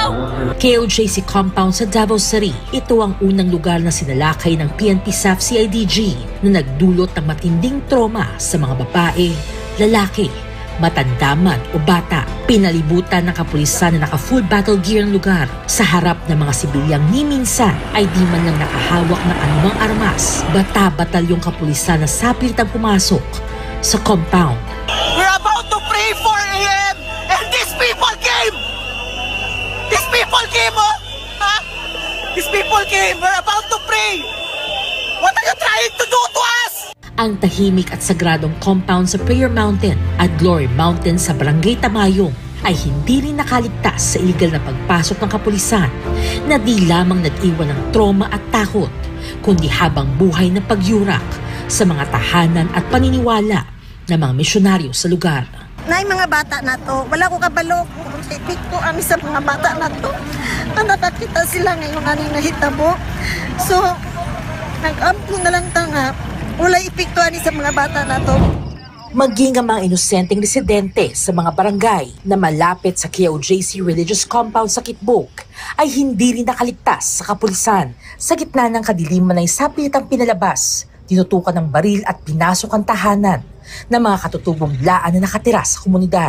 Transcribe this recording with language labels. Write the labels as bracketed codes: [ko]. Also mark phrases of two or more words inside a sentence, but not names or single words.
[tl] KOJC compound sa Davao City. Ito ang unang lugar na sinalakay ng PNP SAF CIDG na nagdulot ng matinding trauma sa mga babae, lalaki, matanda man o bata. Pinalibutan ng kapulisan na naka- [en] full battle gear [tl] ang lugar. Sa harap ng mga sibilyang ni minsan ay di man lang nakahawak ng anumang armas. Bata-batalyong kapulisan na sapilitang pumasok sa compound. [en] We're about to pray 4 a.m. and these people came! These people came, oh! Huh? These people came! We're about to pray! What are you trying to do to us? [tl] Ang tahimik at sagradong compound sa Prayer Mountain at Glory Mountain sa Barangay Tamayong ay hindi rin nakaligtas sa iligal na pagpasok ng kapulisan na di lamang nag-iwan ng trauma at takot, kundi habang buhay na pagyurak sa mga tahanan at paniniwala ng mga misyonaryo sa lugar. [ceb] na mga bata na to. Wala ko kabalo kung epekto ani sa mga bata na to. Nakakita sila ngayon aning nahitabo. So, nag-ampo na lang tanga. Wala epekto ani sa mga bata na to. [tl] Maging ang mga inosenteng residente sa mga barangay na malapit sa KOJC Religious Compound sa Kitbuk ay hindi rin nakaligtas sa kapulisan sa gitna ng kadiliman na isapilitang pinalabas, tinutukan ng baril at pinasok ang tahanan ng mga katutubong laan na nakatira sa komunidad.